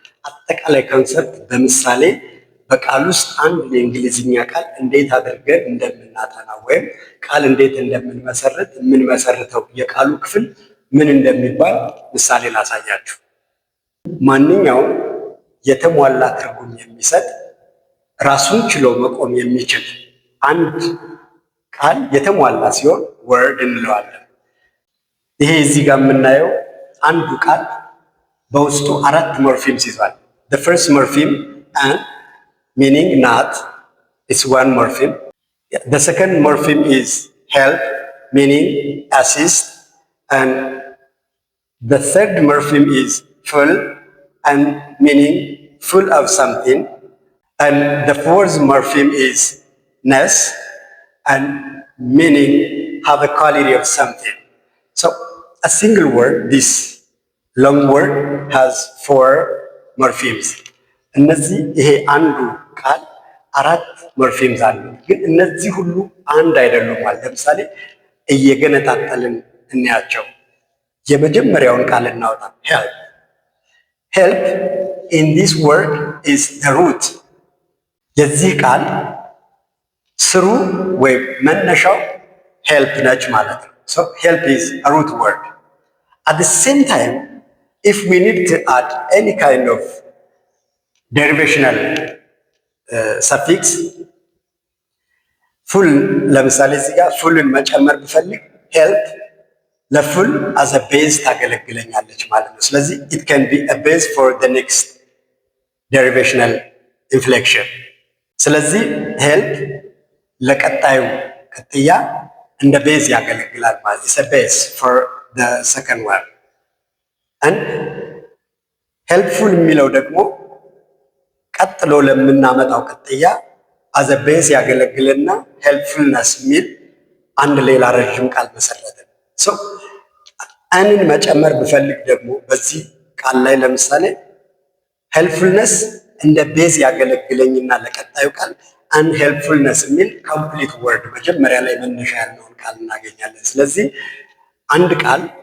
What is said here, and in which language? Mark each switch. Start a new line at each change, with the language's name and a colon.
Amharic: አጠቃላይ ኮንሰፕት በምሳሌ በቃል ውስጥ አንድ የእንግሊዝኛ ቃል እንዴት አድርገን እንደምናጠና ወይም ቃል እንዴት እንደምንመሰርት የምንመሰርተው የቃሉ ክፍል ምን እንደሚባል ምሳሌ ላሳያችሁ። ማንኛውም የተሟላ ትርጉም የሚሰጥ ራሱን ችሎ መቆም የሚችል አንድ ቃል የተሟላ ሲሆን ወርድ እንለዋለን። ይሄ እዚህ ጋር የምናየው አንዱ ቃል በውስጡ 4 ሞርፊምስ ይዟል።
English: the first morpheme and meaning not is one morpheme. The second morpheme is help meaning assist, and the third morpheme is full and meaning full of something, and the fourth morpheme is ness and meaning have a quality of something. So a single word, this long word, has 4 morphemes.
Amharic: እነዚህ ይሄ አንዱ ቃል 4 ሞርፊምስ አሉት፣ ግን እነዚህ ሁሉ አንድ አይደሉም ማለት። ለምሳሌ እየገነጣጠልን እንያቸው። የመጀመሪያውን ቃል እናውጣ። help.
English: help in this word is the root.
Amharic: የዚህ ቃል ስሩ ወይም መነሻው help ነች ማለት ነው።
English: so help is a root word. At the same time, if we need to add any kind of derivational suffix, full
Amharic: ለምሳሌ እዚህ ጋር ፉልን መጨመር ብፈልግ
English: help ለፉል as a base
Amharic: ታገለግለኛለች ማለት ነው። ስለዚህ
English: it can be a base for the next derivational inflection.
Amharic: ስለዚህ help ለቀጣዩ ቅጥያ እንደ ቤዝ ያገለግላል ማለት
English: is a base for the second one.
Amharic: and helpful የሚለው ደግሞ ቀጥሎ ለምናመጣው ቅጥያ as a base ያገለግልና helpfulness የሚል አንድ ሌላ ረጅም ቃል መሰረተ። so አንን መጨመር ብፈልግ ደግሞ በዚህ ቃል ላይ ለምሳሌ helpfulness እንደ ቤዝ ያገለግለኝና ለቀጣዩ ቃል unhelpfulness የሚል complete word መጀመሪያ ላይ መነሻ ያለውን ቃል እናገኛለን። ስለዚህ አንድ ቃል